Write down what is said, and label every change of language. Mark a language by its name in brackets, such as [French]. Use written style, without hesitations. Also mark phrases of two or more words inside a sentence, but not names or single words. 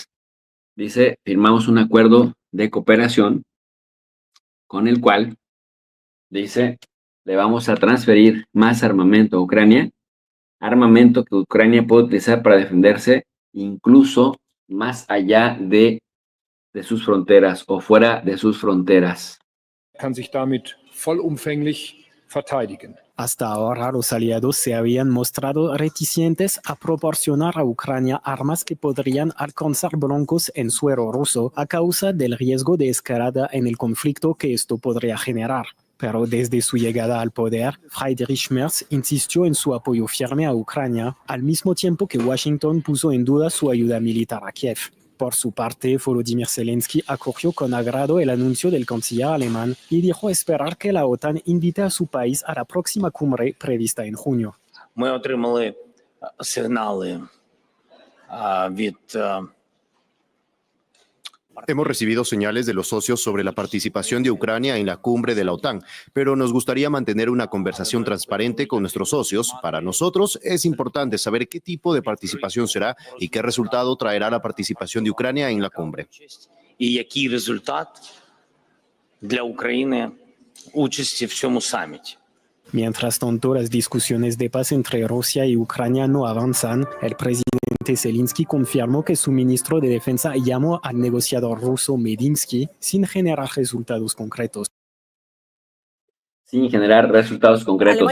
[Spanish] Dice, firmamos un acuerdo de cooperación con el cual, dice, le vamos a transferir más armamento a Ucrania, armamento que Ucrania puede utilizar para defenderse incluso más allá de sus fronteras o fuera de sus fronteras. [German] Kann sich damit vollumfänglich verteidigen. [Spanish] Hasta ahora los aliados se habían mostrado reticentes a proporcionar a Ucrania armas que podrían alcanzar blancos en suelo ruso a causa del riesgo de escalada en el conflicto que esto podría generar. Pero desde su llegada al poder, Friedrich Merz insistió en su apoyo firme a Ucrania, al mismo tiempo que Washington puso en duda su ayuda militar a Kiev. Por su parte, Volodymyr Zelensky acogió con agrado el anuncio del canciller alemán y dijo esperar que la OTAN invite a su país a la próxima cumbre prevista en junio. [Ukrainian] Ми отримали сигнали від [Spanish] Hemos recibido señales de los socios sobre la participación de Ucrania en la cumbre de la OTAN, pero nos gustaría mantener una conversación transparente con nuestros socios. Para nosotros es importante saber qué tipo de participación será y qué resultado traerá la participación de Ucrania en la cumbre. [Ukrainian] І який результат для України участі в цьому саміті. [Spanish] Mientras tanto, las discusiones de paz entre Rusia y Ucrania no avanzan. El presidente Zelensky confirmó que su ministro de Defensa llamó al negociador ruso Medinsky sin generar resultados concretos. Sin generar resultados concretos.